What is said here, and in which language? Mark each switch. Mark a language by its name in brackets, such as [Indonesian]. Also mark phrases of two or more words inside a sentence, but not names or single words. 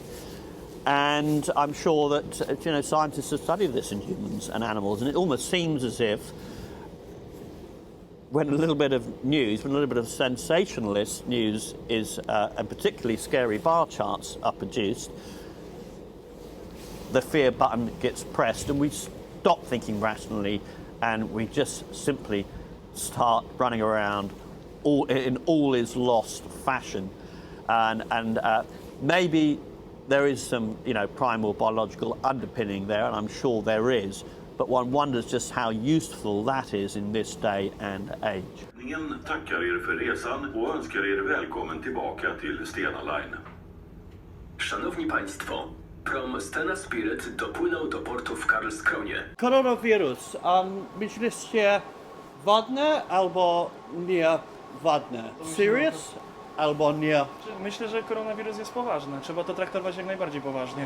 [English] And I'm sure that scientists have studied this in humans and animals, and it almost seems as if when a little bit of news, when a little bit of sensationalist news is, and particularly scary bar charts are produced, the fear button gets pressed and we stop thinking rationally and we just simply start running around in all is lost fashion. And maybe there is some, primal biological underpinning there, and I'm sure there is, but one wonders just how useful that is in this day and age. [Swedish] Ledningen tackar er för resan och önskar er välkommen tillbaka till Stena Line. [Polish] Szanowni Państwo, prom Stena Spirit dopłynął do portu w Karlskronie. Koronawirus, myślicie wadne albo nie wadne? Serious? Albo nie? Myślę, że koronawirus jest poważny. Trzeba to traktować jak najbardziej poważnie.